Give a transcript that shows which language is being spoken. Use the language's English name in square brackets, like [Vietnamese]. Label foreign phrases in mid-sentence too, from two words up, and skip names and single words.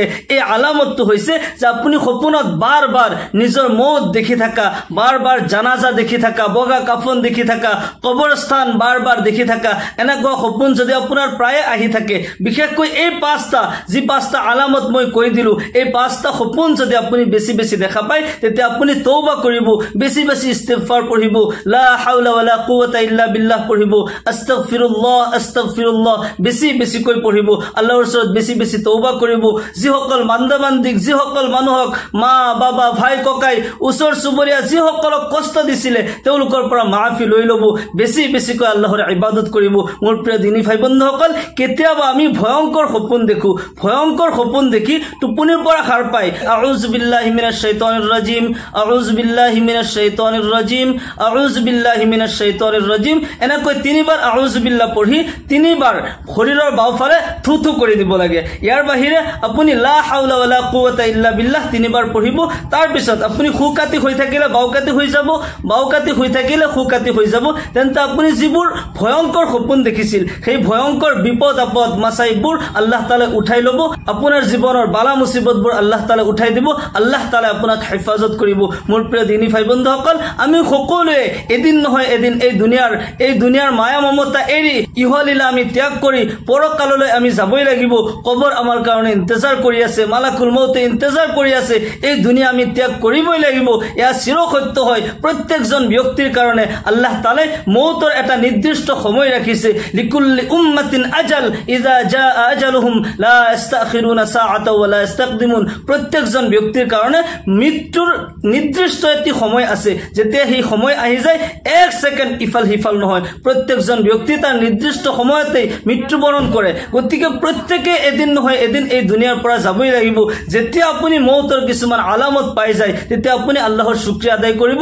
[Assamese] এই আলামতটো হৈছে যে আপুনি সপোনত বাৰ বাৰ নিজৰ মৌত দেখি থাকা, বাৰ বাৰ জানাজা দেখি থাকা, বগা কাফন দেখি থাকা, কবৰস্থান বাৰ বাৰ দেখি থাকা, এনেকুৱা সপোন যদি আপোনাৰ প্ৰায়ে আহি থাকে, বিশেষকৈ এই 5টা যি 5টা আলামত মই কৈ দিলো, এই 5টা সপোন যদি আপুনি বেছি বেছি দেখা পায়, তেতিয়া আপুনি তওবা কৰিব, বেছি বেছি ইস্তিগফাৰ পঢ়িব, [Arabic] لا حول ولا قوة إلا بالله [Assamese] পঢ়িব, [Arabic] أستغفر الله أستغفر الله [Assamese] বেছি বেছিকৈ পঢ়িব, আল্লাহৰ ওচৰত বেছি বেছি তওবা কৰিব। যিসকল বান্দাবান্দিক, যিসকল মানুহক, মা বাবা, ভাই ককাই, ওচৰ চুবুৰীয়া, যিসকলক কষ্ট দিছিলে, তেওঁলোকৰ পৰা মাফি লৈ ল'ব, বেছি বেছিকৈ আল্লাহৰ ইবাদত কৰিব। মোৰ প্ৰিয় দিনী ভাই বন্ধুসকল, কেতিয়াবা আমি ভয়ংকৰ সপোন দেখো, ভয়ংকৰ সপোন দেখি টোপনিৰ পৰা সাৰ পাই [Arabic] أعوذ بالله من الشيطان الرجيم, أعوذ بالله من الشيطان الرجيم, أعوذ بالله من الشيطان الرجيم, [Assamese] এনেকৈ 3বাৰ [Arabic] أعوذ بالله [Assamese] পঢ়ি 3বাৰ শৰীৰৰ বাওঁফালে থু থু কৰি দিব লাগে। ইয়াৰ বাহিৰে আপুনি [Arabic] لا حول ولا قوة إلا بالله [Assamese] 3বাৰ পঢ়িব। তাৰ পিছত আপুনি খুকাতি হৈ থাকিলে বাওকাতি হৈ যাব, বাওকাতি হৈ থাকিলে খুকাতি হৈ যাব। তেন্তে আপুনি যিবোৰ ভয়ংকৰ সপোন দেখিছিল, সেই ভয়ংকৰ বিপদ আপদ মাসাইববোৰ আল্লাহ তাআলা উঠাই ল'ব, আপোনাৰ জীৱনৰ বালা মুসিবতবোৰ আল্লাহ তাআলা উঠাই দিব, আল্লাহ তাআলা আপোনাক হেফাজত কৰিব। মোৰ প্ৰিয় দিনী ভাই বন্ধুসকল, আমি সকলোৱে এদিন নহয় এদিন এই দুনিয়াৰ মায়া মমতা এৰি ইহলীলা আমি ত্যাগ কৰি পৰকাললৈ আমি যাবই লাগিব। কবৰ আমাৰ কাৰণে ইন্তজাৰ কৰি আছে, মালাকুল মৌতে ইন্তজাৰ কৰি আছে। এই দুনিয়া আমি ত্যাগ কৰিবই লাগিব। এয়া চিৰসত্য হয় প্ৰত্যেকজন ব্যক্তিৰ কাৰণে। আল্লাহ তাআলাই মৌতৰ এটা নিৰ্দিষ্ট সময় ৰাখিছে। [Arabic] لكل أمة أجل إذا جاء أجلهم لا يستأخرون ساعة ولا يستقدمون. [Assamese] প্ৰত্যেকজন ব্যক্তিৰ কাৰণে মৃত্যুৰ নিৰ্দিষ্ট এটি সময় আছে। যেতিয়া সেই সময় আহি যায়, এক ছেকেণ্ড ইফাল সিফাল নহয়। প্ৰত্যেকজন ব্যক্তি তাৰ নিৰ্দিষ্ট সময়তে মৃত্যুবৰণ কৰে। গতিকে প্ৰত্যেকে এদিন নহয় এদিন এই দুনিয়াৰ পৰা যাবই লাগিব। যেতিয়া আপুনি মৌতৰ কিছুমান আলামত পাই যায়, তেতিয়া আপুনি আল্লাহৰ শুকৰিয়া আদায় কৰিব।